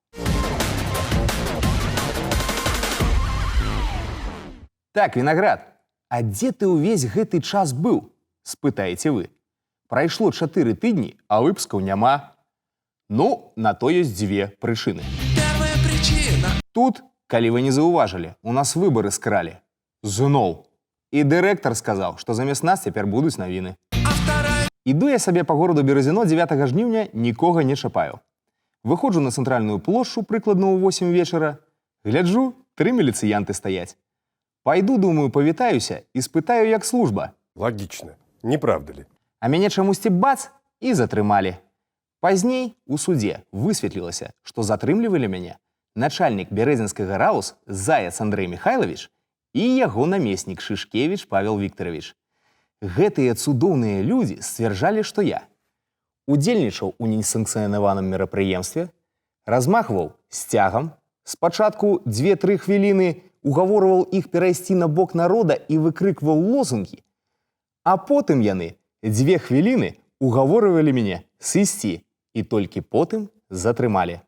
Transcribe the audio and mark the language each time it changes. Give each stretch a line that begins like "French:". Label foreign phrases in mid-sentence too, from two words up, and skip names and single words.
Belarusian: Так, вінаград, а дзе ты ўвесь гэты час быў? Спытаеце вы. Прайшло 4 тыдні, а выпускаў няма. Ну, на то ёсць дзве прычыны.
Russian: Первая причина.
Belarusian: Тут, калі вы не заўважылі, у нас выбары скралі. Зноў. І дырэктар сказаў, што замест нас цяпер будуць навіны.
Russian: А вторая.
Belarusian: Іду я сабе па гораду Беразіно 9 жніўня, нікога не чапаю. Выходжу на цэнтральную плошчу прыкладна ў 8 вечара. Гляджу, 3 міліцыянты стаяць. Пайду, думаю, павітаюся і спытаю, як служба.
Russian: Логично. Не правда ли?
Belarusian: А мяне чамусьці бац і затрымалі. Пазней у судзе высветлілася, што затрымлівалі мяне начальнік Бярэзінскага РАУС Заяц Андрэй Михайлович і яго намеснік Шышкевіч Павел Віктарович. Гэтыя цудоўныя людзі сцвярджалі, што я удзельнічаў у несанкцыянаваным мерапрыемстве, размахваў сцягам, спачатку 2-3 хвіліны угаворваў іх перайсці на бок народа і выкрыкваў лозунгі, а потым яны 2 хвіліны угаворвалі мяне сысці і толькі потым затрымалі.